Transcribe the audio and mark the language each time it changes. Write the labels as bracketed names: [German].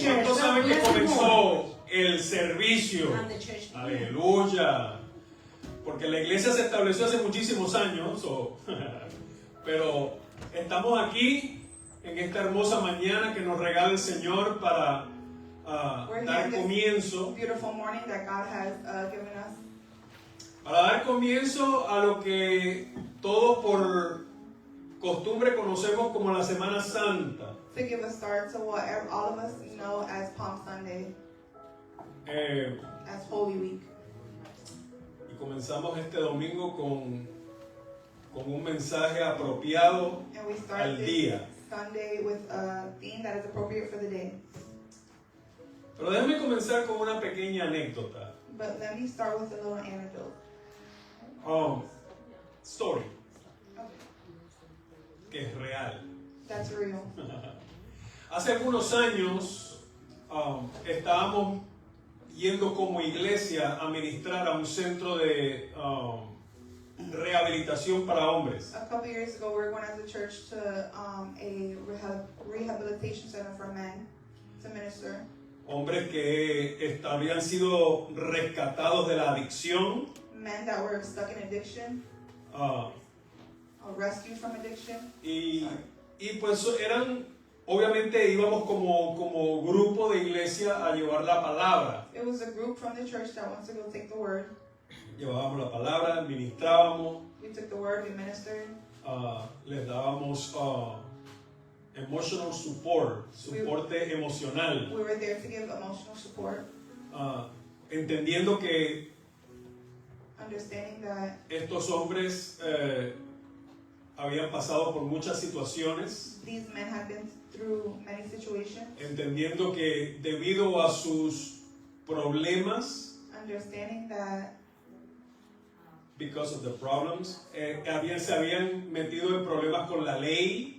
[Spanish] ¿Cuántos saben que comenzó el servicio? Aleluya. Porque la iglesia se estableció hace muchísimos años, pero estamos aquí en esta hermosa mañana que nos regala el Señor para dar comienzo. [English] Beautiful morning that God has given us. [Spanish] Para dar comienzo a lo que todos por costumbre conocemos como la Semana Santa. [English] To give a start to what all of us know as Palm Sunday, as Holy Week. [Spanish] Y comenzamos este domingo con un mensaje apropiado [English] And we start [Spanish] al [English] this [Spanish] día. [English] Sunday with a theme that is appropriate for the day. [Spanish] Pero déjame comenzar con una pequeña anécdota. [English] But let me start with a little anecdote. Story, Okay. [Spanish] que es real. [English] That's real. [Spanish] Hace algunos años estábamos yendo como iglesia a ministrar a un centro de rehabilitación para hombres. [English] A couple years ago, we were going as a church to a rehabilitation center for men to minister. [Spanish] Hombres que habían sido rescatados de la adicción, [English] Men that were stuck in addiction, ah, or rescued from addiction. [Spanish] y pues obviamente íbamos como grupo de iglesia a llevar la palabra. [English] It was a group from the church that wants to go take the word. [Spanish] Llevábamos la palabra, ministrábamos, [English] We took the word, we ministered. [Spanish] les dábamos [English] emotional support, [Spanish] soporte emocional, [English] We were there to give emotional support, [Spanish] entendiendo que [English] understanding that [Spanish] estos hombres habían pasado por muchas situaciones, [English] these men had been through many situations, [Spanish] entendiendo que debido a sus problemas, [English] understanding that because of the problems, [Spanish] se habían metido en problemas con la ley,